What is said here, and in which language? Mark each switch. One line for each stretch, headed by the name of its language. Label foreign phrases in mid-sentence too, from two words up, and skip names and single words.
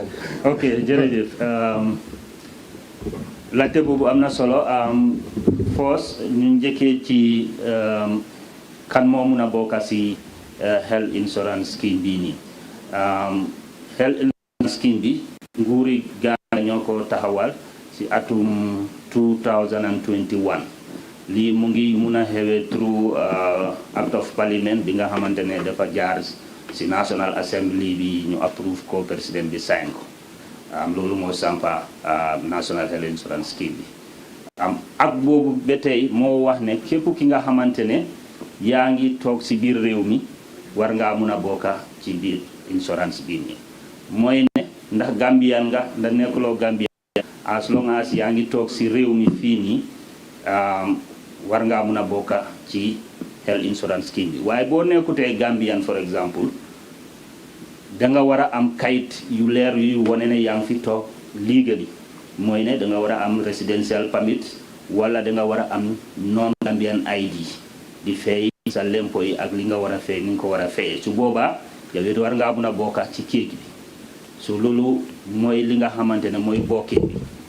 Wolof: ok jërëjëf laajte boobu am na solo first ñu njëkkee ci kan moo mun a bokk si
English: health insurance scheme
Wolof: bii nii
English: health insurance scheme
Wolof: bi nguuri Gambia ñoo ko taxawal si atum 2021 lii mu ngi mun a xewee
English: through act of parliament
Wolof: bi nga xamante ne dafa jaar si National Assembly bi ñu approve ko président bi sign ko loolu moo sampa
English: National Health Insurance Scheme
Wolof: bi ak boobu ba tey moo wax ne képp ki nga xamante ne yaa ngi toog si biir réew mi war ngaa mun a bokka ci biir insurance bii nii mooy ne ndax Gambian nga ndax nekkuloo Gambian
English: as long as
Wolof: yaa ngi toog si réew mi fii nii war ngaa mun a bokka ci
English: health insurance scheme
Wolof: bi waaye boo nekkutee Gambian
English: for example
Wolof: danga war a am kayit yu leer yu wane ne yaa ngi fi toog legally mooy ne danga war a am
English: residential permit
Wolof: wala danga war a am
English: non Gambian ID
Wolof: di fay sa lempo yi ak li nga war a fay ni nga ko war a fayee su boobaa yow it war ngaa mun a bokka ci kéeg bi so loolu mooy li nga xamante ne mooy bokkee bi